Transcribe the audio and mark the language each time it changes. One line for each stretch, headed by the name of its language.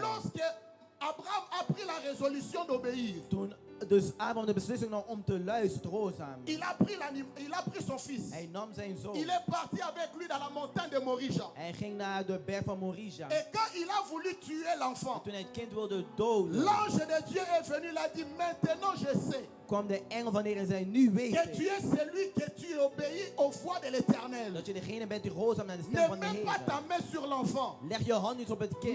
French: Lorsque Abraham a pris la résolution d'obéir,
Dutch: Toen dus Abraham de beslissing nam om te luisteren, te gehoorzamen.
French: il a pris son fils.
Dutch: Hij nam zijn zoon.
French: Il est parti avec lui dans la montagne de Morija.
Dutch: Hij ging naar de berg van Morija.
French: Et quand il a voulu tuer l'enfant,
Dutch: Toen hij het kind wilde doden,
French: l'ange de Dieu est venu, il a dit, maintenant je sais
Dutch: kwam de engel van de Heer en zei, nu weet
French: que tu
Dutch: ik
French: es celui que tu obéis aux voix de l'Éternel.
Dutch: dat je degene bent die gehoorzaam naar de stem
French: Ne
Dutch: van de
French: mets pas ta
Dutch: Heer.
French: main sur l'enfant.
Dutch: Leg je hand niet op het kind.